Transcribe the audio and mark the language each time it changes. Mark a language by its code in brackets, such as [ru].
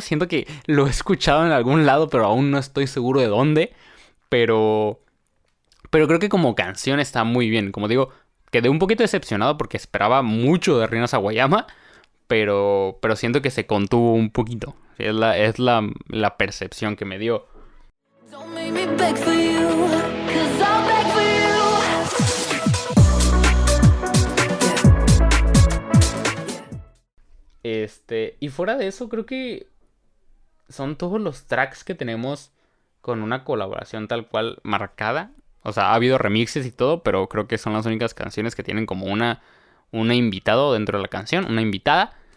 [es] Siento que lo he escuchado en algún lado, pero aún no estoy seguro de dónde. Pero creo que como canción está muy bien. Como digo, quedé un poquito decepcionado porque esperaba mucho de Rina Sawayama. Pero siento que se contuvo un poquito. Es la percepción que me dio. [en] Don't make me beg for you, 'cause I'll beg for you. [es] Y fuera de eso, creo que son todos los tracks que tenemos con una colaboración tal cual marcada. O sea, ha habido remixes y todo, pero creo que son las únicas canciones que tienen como una invitado dentro de la canción, una invitada.